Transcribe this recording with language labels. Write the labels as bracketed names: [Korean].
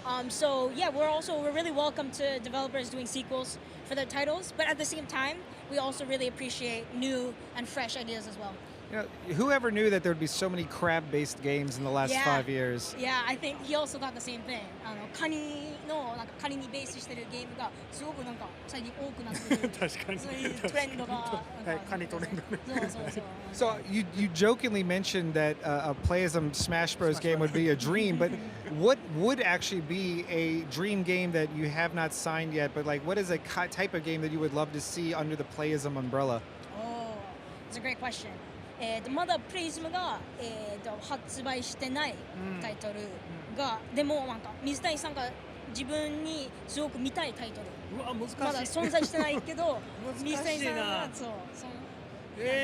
[English] So yeah, we're really welcome to developers doing sequels for their titles, but at the same time, we also really appreciate new and fresh ideas as well. You know, whoever knew that there'd be so many crab-based games in the last 5 years? Yeah, I think he also thought the same thing. [Japanese] カニのなんかカニにベースしてるゲームがすごくなんか最近多くなってる。確かに。そういうトレンドが。はい、カニトレンド。そう。 [English] So you jokingly mentioned that a Playism Smash Bros. Game would be a dream, but what would actually be a dream game that you have not signed yet? But like, what is a type of game that you would love to see under the Playism umbrella? Oh, it's a great question. [Japanese] まだプレイズムが、発売してないタイトルが、でもなんか水谷さんが自分にすごく見たいタイトル。うわ難しい。まだ存在してないけど、水谷さんがそう。